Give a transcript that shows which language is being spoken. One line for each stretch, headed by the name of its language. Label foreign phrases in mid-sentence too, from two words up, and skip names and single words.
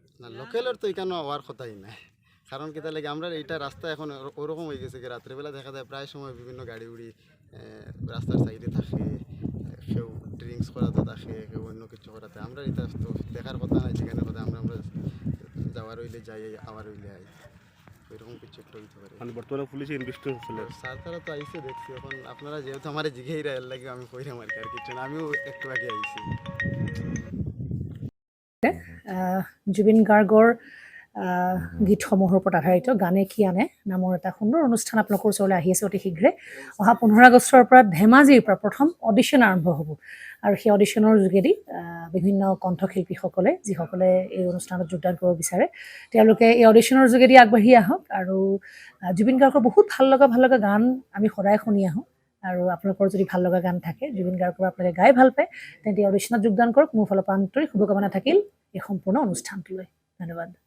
Bangla: না লোকালের তো এখানে হওয়ার কথাই নাই কারণ কিতা লাগে আমরা এইটা রাস্তা এখন ওরকম হয়ে গেছে কি রাত্রেবেলা দেখা যায় প্রায় সময় বিভিন্ন গাড়ি উড়ি রাস্তার সাইডে থাকে কেউ ড্রিঙ্কস করাতে থাকে কেউ অন্য কিছু করাতে আমরা এটা তো দেখার কথা নাই যেখানে কথা আমরা আমরা যাওয়ার হইলে যাই আবার হইলে আই ওইরকম কিছু একটা হইতে পারে মানে বর্তমানে পুলিশে ইনভেস্টিগেশন চলে। স্যার তারা তো আইসে দেখছি এখন আপনারা যেহেতু আমার জিঘেই এর লাগে আমি কইরাম আর কি আর কিছু না আমিও একটু আগে আইছি
Assamese: জুবিন গাৰ্গৰ গীতসমূহৰ ওপৰত আধাৰিত গানে কি আনে নামৰ এটা সুন্দৰ অনুষ্ঠান আপোনালোকৰ ওচৰলৈ আহি আছে অতি শীঘ্ৰে অহা 15 আগষ্টৰ পৰা ধেমাজিৰ পৰা প্ৰথম অডিশ্যন আৰম্ভ হ'ব আৰু সেই অডিশ্যনৰ যোগেদি বিভিন্ন কণ্ঠশিল্পীসকলে যিসকলে এই অনুষ্ঠানত যোগদান কৰিব বিচাৰে তেওঁলোকে এই অডিশ্যনৰ যোগেদি আগবাঢ়ি আহক আৰু জুবিন গাৰ্গৰ বহুত ভাল লগা গান আমি সদায় শুনি আহোঁ আৰু আপোনালোকৰ যদি ভাল লগা গান থাকে জুবিন গাৰ্গৰ আপোনালোকে গাই ভাল পায় তেন্তে অডিশ্যনত যোগদান কৰক মোৰ ফালৰ পৰা আন্তৰিক শুভকামনা থাকিল এই সম্পূৰ্ণ অনুষ্ঠানটোলৈ ধন্যবাদ।